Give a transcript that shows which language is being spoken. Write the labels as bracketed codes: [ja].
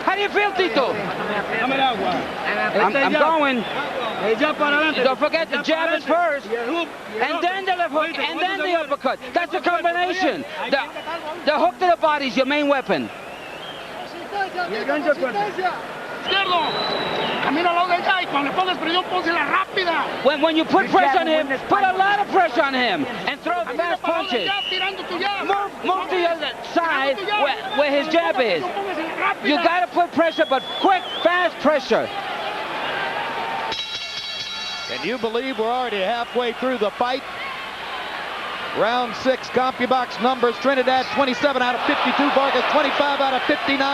[en] How do you feel, Tito? [es] Dame el agua. [en] I'm going. [es] El jab para adelante. [en] Don't forget, the jab is first, and then the left hook, and then the uppercut. That's a combination. The hook to the body is your main weapon. [es] Izquierdo. Camina al lado de ella y cuando le pongas presión, pónsela rápida. [en] When you put pressure on him, put a lot of pressure on him, and throw fast punches. Move to the other side where his jab is. You got to put pressure, but quick, fast pressure. Can you believe we're already halfway through the fight? Round 6, CompuBox numbers: Trinidad 27 out of 52, Vargas 25 out of 59.